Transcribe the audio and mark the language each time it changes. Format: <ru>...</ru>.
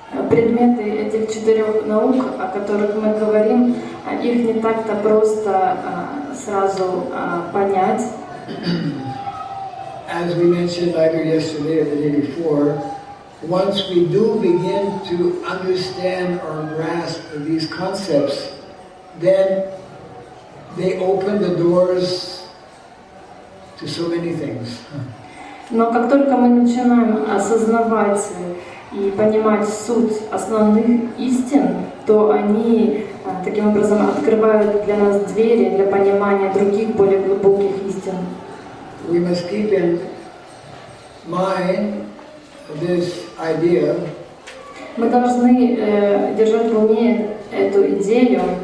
<ru>Предметы этих 4 наук, о которых мы говорим, их не так-то просто сразу понять.</ru> <en>As we mentioned either yesterday or the day before, once we do begin to understand or grasp these concepts, then they open the doors to so many things.</en> <ru>Но как только мы начинаем осознавать и понимать суть основных истин, то они таким образом открывают для нас двери для понимания других более глубоких истин.</ru> <en>We must keep in mind this idea.</en> <ru>Мы должны держать в уме эту идею,</ru>